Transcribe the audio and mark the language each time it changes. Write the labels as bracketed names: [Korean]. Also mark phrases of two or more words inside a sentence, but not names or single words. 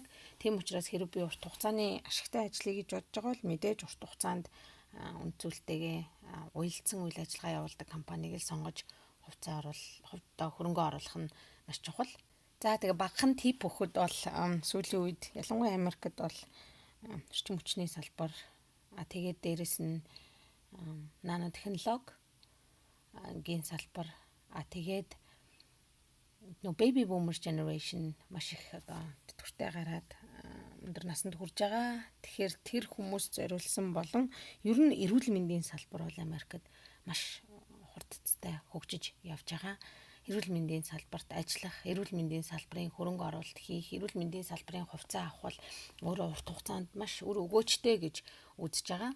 [Mongolian] Тийм учраас хэрэг би урт хугацааны ашигтай ажлыг гэж бодож байгаа бол мэдээж урт хугацаанд үнэт зүйлтэйгээ уялдсан үйл ажиллагаа явуулдаг компанийг л сонгож хувьдаа хөрөнгө оруулах нь маш чухал. За тэгээ багахан тип өгөхөд бол сүүлийн үед ялангуяа Америкт бол эрчим хүчний салбар тэгээд дээрэс нь нано технологийн салбар тэгээд [English] baby boomer generation [Mongolian] маш их одоо тэтгэвртэй гараад өндөр насанд хүрж байгаа. Тэгэхээр тэр хүмүүс зориулсан болон ер нь эрүүл мэндийн салбар бол Америкт маш хурдцтай хөгжиж явж байгаа. Эрүүл мэндийн салбарт ажиллах, эрүүл мэндийн салбарын хөрөнгө оруулалт хийх, эрүүл мэндийн салбарын хувьцаа авах бол өөрөө урт хугацаанд маш үр өгөөжтэй гэж үзэж байгаа.